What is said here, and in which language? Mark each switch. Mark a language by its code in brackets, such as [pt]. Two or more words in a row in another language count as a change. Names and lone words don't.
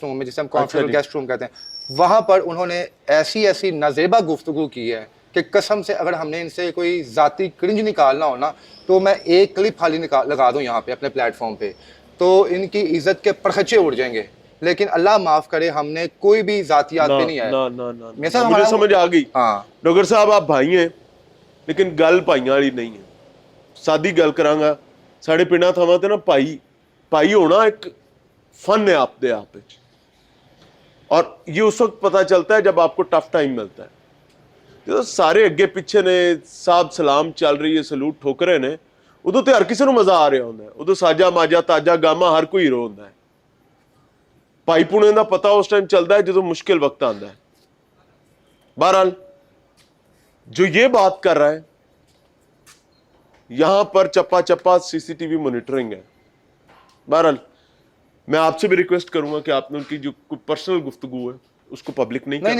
[ur] روم میں جسے ہم [en] conference guest room [ur] کہتے ہیں, وہاں پر انہوں نے ایسی نازیبا گفتگو کی ہے کہ قسم سے اگر ہم نے ان سے کوئی ذاتی کرنج نکالنا ہو نا تو میں ایک کلپ خالی لگا دوں یہاں پہ اپنے پلیٹ فارم پہ, تو ان کی عزت کے پرخچے اڑ جائیں گے. لیکن اللہ معاف کرے, ہم نے کوئی بھی ذاتیات پہ نہیں آیا. مجھے سمجھ آ گئی. ہاں ڈوگر صاحب آپ بھائی ہیں لیکن [pa] گل بھائیاں والی [ur] نہیں ہے. [pa] سادی گل کراں گا, ساڈے پنڈاں تھاواں تے نا بھائی ہونا ایک فن ہے آپ دے آپ, [ur] اور یہ اس وقت پتہ چلتا ہے جب آپ کو [en] tough time [pa] ملتا ہے. جو سارے اگے پیچھے نے صاحب سلام چل رہی ہے, سلوٹ ٹھوکرے نے, ادو تے ہر کسی نو مزہ آ رہا ہوندا ہے, ادو ساجا ماجا تاجا گاما ہر کوئی ہیرو ہوندا ہے. پائی پونے دا پتہ اس ٹائم چلتا ہے جدو مشکل وقت آندا ہے. [ur] بہرحال جو یہ بات کر رہا ہے, یہاں پر چپا چپا [en] CCTV monitoring [ur] ہے. بہرحال میں آپ سے بھی ریکویسٹ کروں گا کہ آپ نے ان کی جو کوئی پرسنل گفتگو ہے اس کو پبلک نہیں کرنا.